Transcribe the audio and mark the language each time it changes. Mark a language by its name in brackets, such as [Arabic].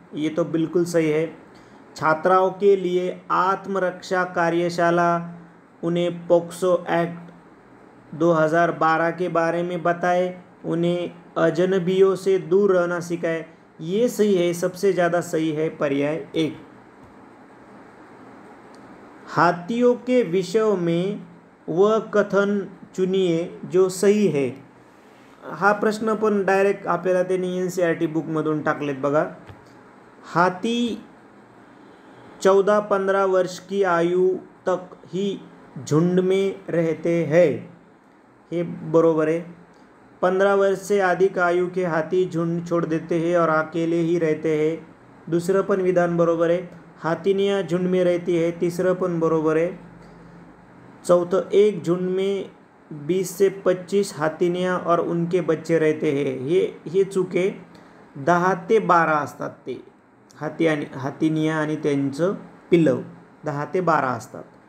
[Hindi] ये तो बिल्कुल सही है. छात्राओं के लिए आत्मरक्षा कार्यशाला, उन्हें पोक्सो एक्ट 2012 के बारे में बताएं, उन्हें अजनबियों से दूर रहना सिखाएं. ये सही है, सबसे ज़्यादा सही है पर्याय 1. हाथियों के विषय में वह कथन चुनिए जो सही है. [Marathi] हा प्रश्न पण डायरेक्ट आपल्याला त्यांनी NCERT बुकमधून टाकलेत बघा. [Hindi] हाथी 14-15 वर्ष की आयु तक ही झुंड में रहते हैं. ये बरोबर है. 15 वर्ष से अधिक आयु के हाथी झुंड छोड़ देते हैं और अकेले ही रहते हैं. दूसरा पण विधान बरोबर है. हाथिनियाँ झुंड में रहती है. तीसरा पण बरोबर है. चौथं, एक झुंड में 20 से 25 हाथिनियाँ और उनके बच्चे रहते हैं. [Marathi] हे चुके. 10 ते 12 असतात ते हाथिनियाँ आणि त्यांचं पिल्लव 10 ते 12 असतात.